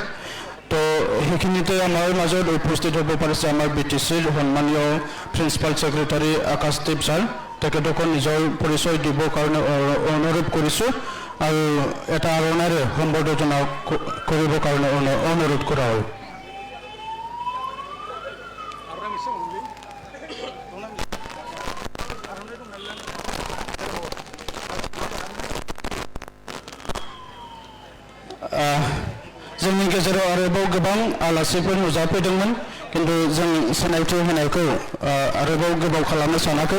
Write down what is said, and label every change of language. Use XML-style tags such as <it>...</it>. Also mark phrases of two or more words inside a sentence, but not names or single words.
<as>তো সেইখিনিতে আমাৰ মাজত উপস্থিত হ'ব পাৰিছে আমাৰ BTCৰ সন্মানীয়</as> <en>principal secretary</en> <as>আকাশদ্বীপ ছাৰ। তেখেতকো নিজৰ পৰিচয় দিবৰ কাৰণে অনুৰোধ কৰিছোঁ আৰু এটা আৰণাৰে সম্বৰ্ধনা কৰিবৰ কাৰণে অনুৰোধ কৰা হয়।</as> <brx>जोंनि गेजेराव आरोबाव गोबां आलासिफोर नुजाफैदोंमोन, खिन्थु जों सिनायथि होनायखौ आरोबाव गोबाव खालामनो सानाखै।</brx>